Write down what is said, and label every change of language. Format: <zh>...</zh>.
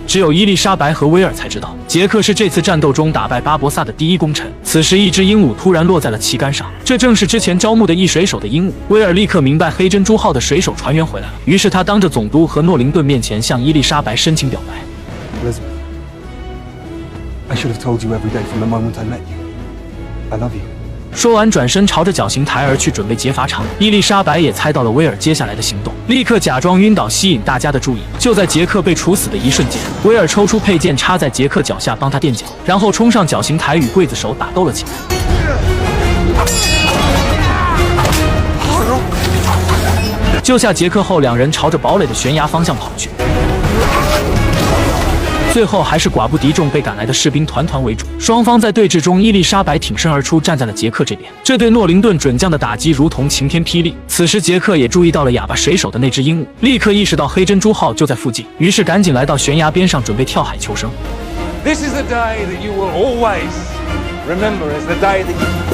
<zh>只有伊丽莎白和威尔才知道，杰克是这次战斗中打败巴博萨的第一功臣。此时，一只鹦鹉突然落在了旗杆上，这正是之前招募的一水手的鹦鹉。威尔立刻明白黑珍珠号的水手船员回来了，于是他当着总督和诺灵顿面前向伊丽莎白深情表白。</zh> <en>Elizabeth, I should have told you every day from the moment I met you. I love you.</en> <zh>说完，转身朝着绞刑台而去，准备劫法场。伊丽莎白也猜到了威尔接下来的行动，立刻假装晕倒，吸引大家的注意。就在杰克被处死的一瞬间，威尔抽出佩剑插在杰克脚下，帮他垫脚，然后冲上绞刑台与刽子手打斗了起来。救下杰克后，两人朝着堡垒的悬崖方向跑去。最后还是寡不敌众，被赶来的士兵团团围住。双方在对峙中，伊丽莎白挺身而出，站在了杰克这边。这对诺灵顿准将的打击如同晴天霹雳。此时杰克也注意到了哑巴水手的那只鹦鹉，立刻意识到黑珍珠号就在附近，于是赶紧来到悬崖边上，准备跳海求生。</zh> <en>This is the day that you will always remember as the day that you...</en>